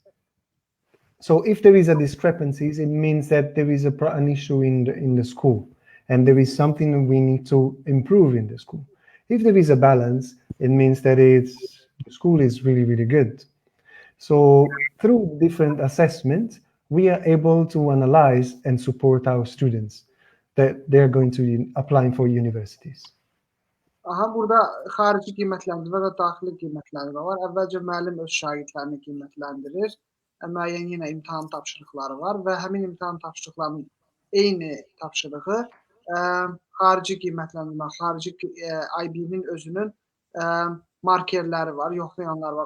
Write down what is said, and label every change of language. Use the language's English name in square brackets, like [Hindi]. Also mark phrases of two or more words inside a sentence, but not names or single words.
[English] So if there is a discrepancies, it means that there is an issue in the school, and there is something that we need to improve in the school. If there is a balance, it means that the school is really, really good. So through different assessments, we are able to analyze and support our students that they're going to be applying for universities. [Azerbaijani] Burada xarici qiymətləndirmə və daxili qiymətləndirmə var. Əvvəlcə müəllim öz şagirdlərini qiymətləndirir. Müəyyən yenə imtahan tapşırıqları var və həmin imtahan tapşırıqlarının eyni tapşırığı xarici qiymətləndirmə, xarici IB-nin özünün markerləri var, yoxlayanlar var.